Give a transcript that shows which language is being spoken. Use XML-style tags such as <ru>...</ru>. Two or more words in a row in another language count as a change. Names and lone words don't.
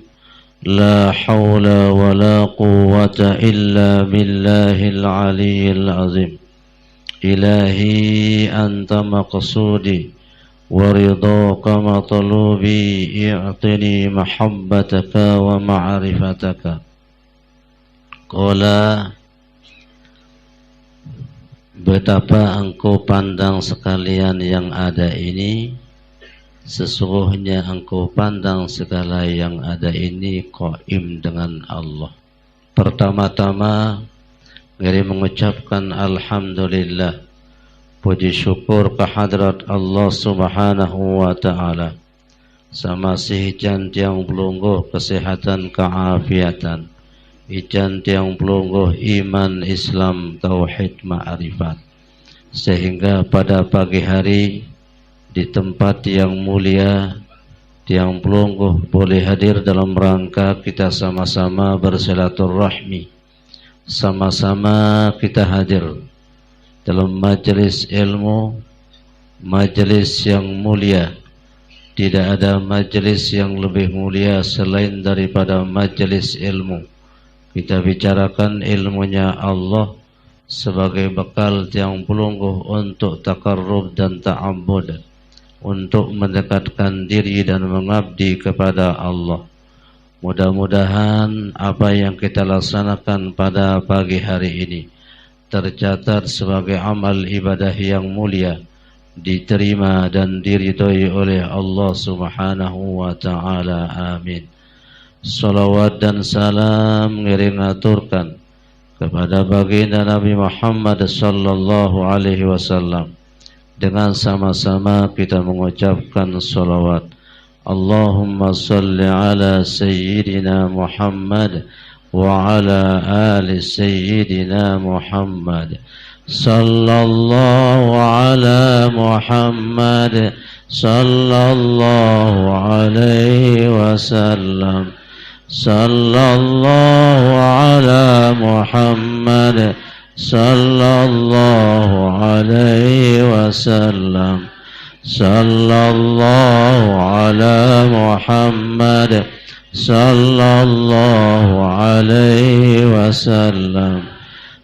<ar>لا حول ولا قوة إلا بالله العلي العظيم. إلهي أنت مقصودي ورضاك مطلوبي اعطني محبتك ومعرفتك. Qala,</ar> <id>betapa engkau pandang sekalian yang ada ini, sesungguhnya engkau pandang segala yang ada ini qaim dengan Allah. Pertama-tama ngeri mengucapkan alhamdulillah, puji syukur kehadrat Allah</id> <ar>سبحانه وتعالى.</ar> <id>Samasih ijan</id> <sas>tiang pelungguh</sas> <id>kesehatan keafiatan, ijan</id> <sas>tiang pelungguh</sas> <id>iman Islam tauhid ma'rifat, sehingga pada pagi hari di tempat yang mulia</id> <sas>tiang pelungguh</sas> <id>boleh hadir dalam rangka kita sama-sama bersilaturahmi, sama-sama kita hadir dalam majelis ilmu, majelis yang mulia. Tidak ada majelis yang lebih mulia selain daripada majelis ilmu. Kita bicarakan ilmunya Allah sebagai bekal</id> <sas>tiang pelungguh</sas> <id>untuk takarrub dan ta'abbud, untuk mendekatkan diri dan mengabdi kepada Allah. Mudah-mudahan apa yang kita laksanakan pada pagi hari ini tercatat sebagai amal ibadah yang mulia, diterima dan diridhoi oleh Allah</id> <ar>سبحانه وتعالى.</ar> <id>Amin. Salawat dan salam ngiring aturkan kepada baginda Nabi Muhammad</id> <ar>صلى الله عليه وسلم.</ar> <id>Dengan sama-sama kita mengucapkan salawat.</id> <ar>اللهم صل على سيدنا محمد وعلى آل سيدنا محمد صلى الله على محمد صلى الله عليه وسلم صلى الله على محمد صلى الله عليه وسلم صلى الله على محمد صلى الله عليه وسلم</ar>